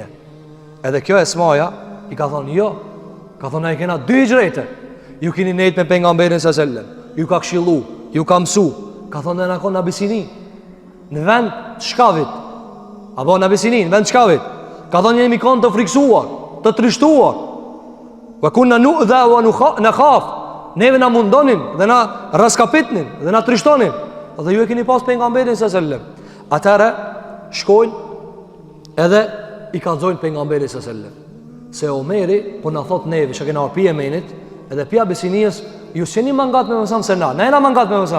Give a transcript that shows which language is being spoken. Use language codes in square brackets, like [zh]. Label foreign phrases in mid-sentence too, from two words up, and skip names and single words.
[sq] Edhe kjo Esmaja i ka thonë jo, ka thonë ai kena 2 hijrete. Ju keni nejt me pejgamberin [ar] صلى الله عليه وسلم. [sq] Ju ka këshillu, ju ka mësu. Ka thonë na kon në Abisini, në vend të shkavit. Apo në Abisini, në vend të shkavit. Ka thonë jemi kon të friksuar, të trishtuar. [ar] وكنا نؤذى ونخاف. [sq] Neve na mundonin dhe na raskapitnin dhe na trishtonin. Dhe ju e keni pas pejgamberin [ar] صلى الله عليه وسلم. [sq] Atëra shkojnë edhe i kallzojnë pejgamberin [ar] صلى الله عليه وسلم. [sq] Se Omeri po na thot neve që kena pi Yemenit edhe pi Abisinias, ju s'jeni mangat me mësam se na jena mangat me mësam.